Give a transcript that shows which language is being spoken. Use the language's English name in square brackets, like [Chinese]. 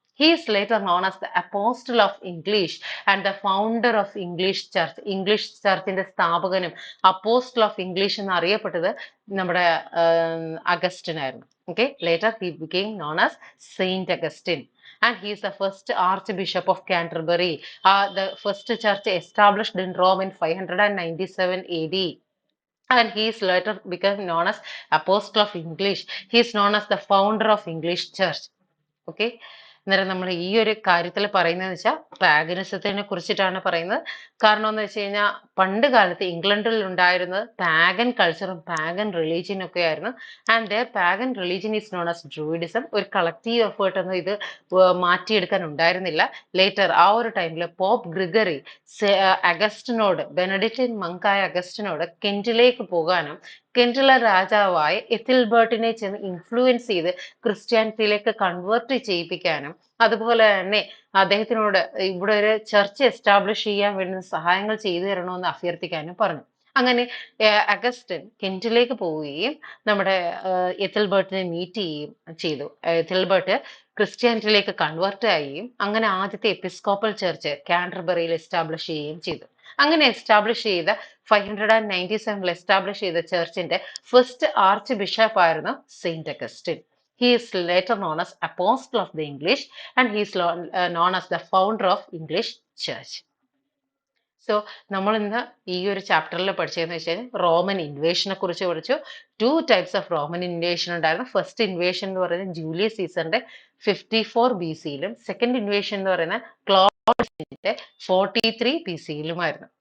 [English] He is later known as the Apostle of English and the founder of English Church. [Malayalam] English ചർച്ചിന്റെ സ്ഥാപകനും apostle of English എന്ന് അറിയപ്പെട്ടത് നമ്മുടെ Augustine ആയിരുന്നു. [English] Okay, later he became known as Saint Augustine, and he is the first Archbishop of Canterbury. The first church established in Rome in 597 AD. And he is later become known as Apostle of English. He is known as the founder of English Church. Okay. [Malayalam] അന്നേരം നമ്മൾ ഈ ഒരു കാര്യത്തിൽ പറയുന്നതെന്ന് വെച്ചാൽ പാഗനിസത്തിനെ കുറിച്ചിട്ടാണ് പറയുന്നത്. കാരണം എന്ന് വെച്ച് കഴിഞ്ഞാൽ പണ്ട് കാലത്ത് ഇംഗ്ലണ്ടിൽ ഉണ്ടായിരുന്നത് പാഗൻ കൾച്ചറും പാഗൻ റിലീജിയനും ഒക്കെ ആയിരുന്നു. [English] And there pagan religion is known as druidism. [Malayalam] ഒരു കളക്റ്റീവ് എഫേർട്ട് ഒന്നും ഇത് മാറ്റിയെടുക്കാൻ ഉണ്ടായിരുന്നില്ല. ലേറ്റർ ആ ഒരു ടൈമിൽ പോപ്പ് ഗ്രിഗറി അഗസ്റ്റിനോട്, ബെനഡിക്റ്റിൻ മങ്കായ അഗസ്റ്റിനോട് കെന്റിലേക്ക് പോകാനും കെന്റിലെ രാജാവായ എത്തിൽബർട്ടിനെ ചെന്ന് ഇൻഫ്ലുവൻസ് ചെയ്ത് ക്രിസ്ത്യാനിറ്റിയിലേക്ക് കൺവേർട്ട് ചെയ്യിപ്പിക്കാനും, അതുപോലെ തന്നെ അദ്ദേഹത്തിനോട് ഇവിടെ ഒരു ചർച്ച് എസ്റ്റാബ്ലിഷ് ചെയ്യാൻ വേണ്ടുന്ന സഹായങ്ങൾ ചെയ്തു തരണമെന്ന് അഭ്യർത്ഥിക്കാനും പറഞ്ഞു. അങ്ങനെ അഗസ്റ്റിൻ കെന്റിലേക്ക് പോവുകയും നമ്മുടെ എത്തിൽബർട്ടിനെ മീറ്റ് ചെയ്യുകയും ചെയ്തു. എത്തിൽബർട്ട് ക്രിസ്ത്യാനിറ്റിയിലേക്ക് കൺവേർട്ട് ആവുകയും അങ്ങനെ ആദ്യത്തെ എപ്പിസ്കോപ്പൽ ചർച്ച് കാൻറ്റർബറിയിൽ എസ്റ്റാബ്ലിഷ് ചെയ്യുകയും ചെയ്തു. അങ്ങനെ എസ്റ്റാബ്ലിഷ് ചെയ്ത 597 എസ്റ്റാബ്ലിഷ് ചെയ്ത ചർച്ചിന്റെ ഫസ്റ്റ് ആർച്ച് ബിഷപ്പ് ആയിരുന്നു Saint Augustine. [English] He is later known as Apostle of the English, and he is known as the founder of English Church. [Malayalam] So നമ്മൾ ഇന്ന് ഈ ഒരു ചാപ്റ്ററിൽ പഠിച്ചതെന്ന് വെച്ചാൽ റോമൻ ഇൻവേഷനെ കുറിച്ച് പഠിച്ചു. 2 types ഓഫ് റോമൻ ഇൻവേഷൻ ഉണ്ടായിരുന്നു. ഫസ്റ്റ് ഇൻവേഷൻ എന്ന് പറയുന്നത് ജൂലിയസ് സീസറിന്റെ 54 BC-യിലും, സെക്കൻഡ് ഇൻവേഷൻ എന്ന് പറയുന്നത് ക്ലോഡിസിന്റെ 43 BC-യിലുമായിരുന്നു.